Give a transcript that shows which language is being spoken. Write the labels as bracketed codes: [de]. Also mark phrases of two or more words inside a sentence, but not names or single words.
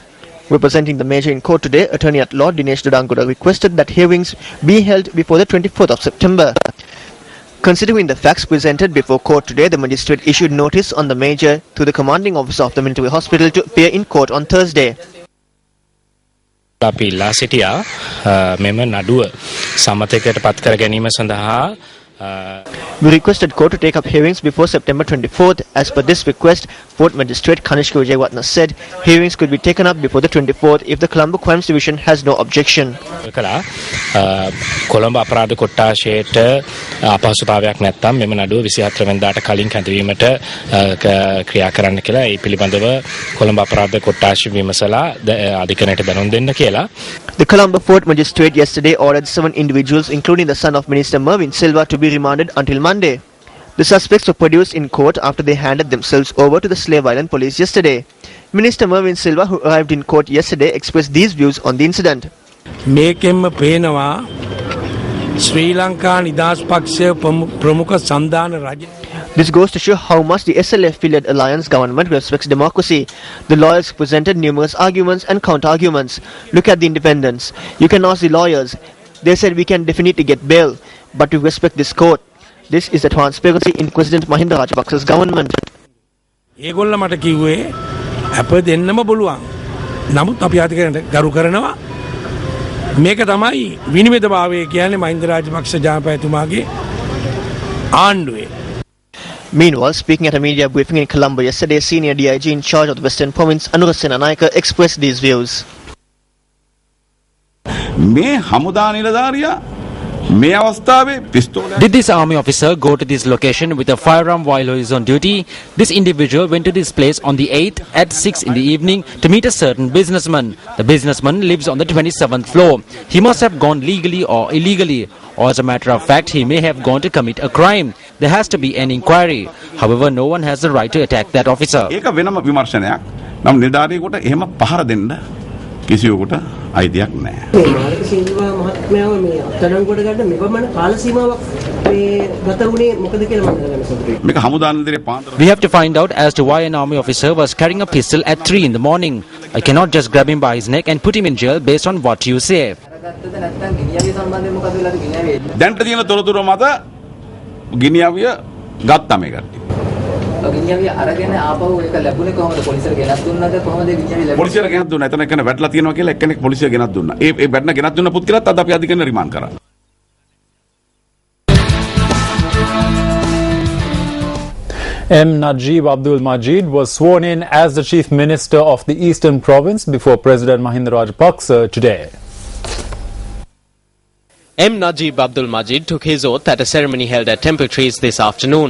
[en] Representing the major in court today, Attorney at Law Dinesh Dudangoda requested that hearings be held before the 24th of September. Considering the facts presented before court today, the magistrate issued notice on the major to the commanding officer of the military hospital to appear in court on Thursday. [si] අපි ඉල්ලා සිටියා මෙම නඩුව සමතයකට පත් කර ගැනීම සඳහා [en] We requested court to take up hearings before September 24th. As per this request, Fort Magistrate Kanishka Wijeratna said hearings could be taken up before the 24th if the Colombo Crimes Division has no objection. [si] කොළඹ අපරාධ කොට්ටාශයට අපහසුතාවයක් නැත්නම් මෙම නඩුව 24 වෙනිදාට කලින් කැඳවීමට ක්‍රියා කරන්න කියලා ඒ පිළිබඳව කොළඹ අපරාධ කොට්ටාශ විමසලා අධිකරණයට දැනුම් දෙන්න කියලා. [en] The Colombo Fort Magistrate yesterday ordered 7 individuals, including the son of Minister Mervyn Silva, to be remanded until Monday. The suspects were produced in court after they handed themselves over to the Slave Island police yesterday. Minister Mervyn Silva, who arrived in court yesterday, expressed these views on the incident. [si] මේකෙන්ම පේනවා ශ්‍රී ලංකා නිදහස් පක්ෂය ප්‍රමුඛ සන්ධාන රජ. [en] This goes to show how much the SLF-affiliated alliance government respects democracy. The lawyers presented numerous arguments and counter-arguments. Look at the independence. You can ask the lawyers. They said we can definitely get bail, but we respect this court. This is the transparency in President Mahinda Rajapaksa's government. [si] ඒගොල්ල මට කිව්වේ අප දෙන්නම බලුවන්. නමුත් අපි අධිකරණයට ගරු කරනවා. මේක තමයි විනිවිදභාවය කියන්නේ මහින්ද රාජපක්ෂ ජනපතිතුමාගේ ආණ්ඩුවේ. [en] Meanwhile, speaking at a media briefing in Colombo yesterday, senior DIG in charge of the Western Province, Anurasena Naika, expressed these views. Did this army officer go to this location with a firearm while he is on duty? This individual went to this place on the 8th at 6 in the evening to meet a certain businessman. The businessman lives on the 27th floor. He must have gone legally or illegally, or as a matter of fact, he may have gone to commit a crime. There has to be an inquiry. However, no one has the right to attack that officer. [si] කිසිවෙකුට අයිතියක් නැහැ. මාලක සිල්වා මහත්මයාව මේ අත්අඩංගුවට ගන්න මෙවමන කාල සීමාවක් මේ ගත වුණේ මොකද කියලා මම දැනගන්න සතුටුයි. මේක හමුදා නගරයේ පාන්දර. [en] We have to find out as to why an army officer was carrying a pistol at 3 in the morning. I cannot just grab him by his neck and put him in jail based on what you say. [si] දැන්ට තියෙන තොරතුරු මත ගිනියවිය ගත්තා මේ කට්ටිය. ගිනියවිය අරගෙන ආපහු ඒක ලැබුණේ කොහොමද? පොලිසියට ගෙනත් දුන්නද? කොහොමද ගිනියවිය ලැබුණේ? පොලිසියට ගෙනත් දුන්නා. එතන එක්කෙනෙක් වැටලා තියෙනවා කියලා එක්කෙනෙක් පොලිසියට ගෙනත් දුන්නා. ඒ වැටන ගෙනත් දුන්න පුත් කියලාත් අද අපි අධිකරණ රිමාන්ඩ් කරා. [en] M. Najib Abdul Majid was sworn in as the Chief Minister of the Eastern Province before President Mahinda Rajapaksa today. M. Najib Abdul Majid took his oath at a ceremony held at Temple Trees this afternoon.